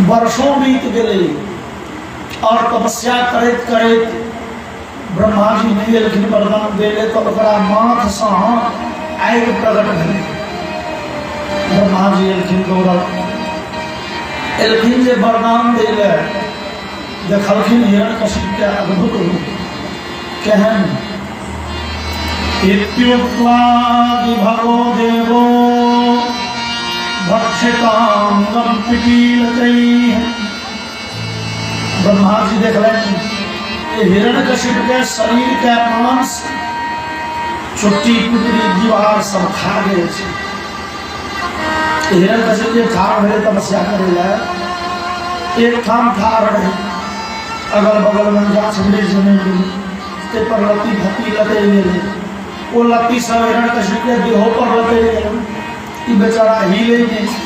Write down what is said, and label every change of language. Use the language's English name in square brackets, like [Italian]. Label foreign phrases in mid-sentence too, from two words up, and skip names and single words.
[Maithili] वर्षों बीत गेलै और तपस्या करैत करैत ब्रह्मा जी नहीं एलखिन वरदान देले, तो ओकरा माथ से आगि प्रकट भेलै। ब्रह्मा जी एलखिन गौरव एलखिन जे वरदान देले, देखलखिन हिरण्यकशिपु के अद्भुत रूप केहन। [Sanskrit] इत्युक्त्वा विभवो देवो भक्षितांगं पिपीलकैः। [Maithili] ब्रह्मा जी देखलनि हिरण्यकशिपु के शरीर के मांस चुट्टी पुटरी दीवार सब खा गए छै। हिरण्यकशिपु जे ठाढ़ भेलै तपस्या करै लए, एक ठाम ठाढ़ रहै, अगल बगल में गाछ वृक्ष नहीं गेलै, ते पर लत्ती फत्ती लटैल गेलै, ओ लत्ती सब हिरण्यकशिपु के देहो पर लटैल गेलै, ई बेचारा हिले नहीं,